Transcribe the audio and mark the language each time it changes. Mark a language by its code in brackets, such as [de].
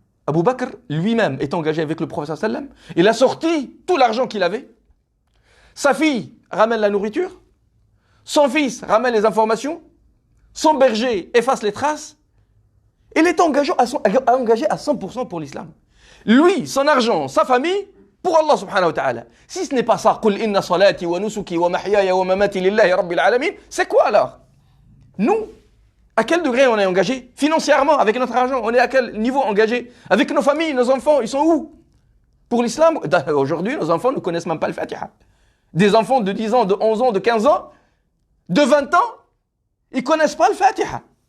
[fr] Abu Bakr lui-même est engagé avec le prophète sallam. Il a sorti tout l'argent qu'il avait. Sa fille ramène la nourriture, son fils ramène les informations, son berger efface les traces. Il est engagé à 100% pour l'islam. Lui, son argent, sa famille, pour Allah subhanahu wa ta'ala. Si ce n'est pas ça, [ar] قُلْ إِنَّ صَلَاتِي وَنُسُكِي وَمَحْيَايَ وَمَمَاتِي لِلَّهِ رَبِّ الْعَالَمِينَ. [fr] C'est quoi alors? Nous, à quel degré on est engagé? Financièrement, avec notre argent, on est à quel niveau engagé? Avec nos familles, nos enfants, ils sont où? Pour l'islam, aujourd'hui, nos enfants ne connaissent même pas le Fatiha. Des enfants de 10 ans, de 11 ans, de 15 ans, de 20 ans, ils ne connaissent pas le Fatiha.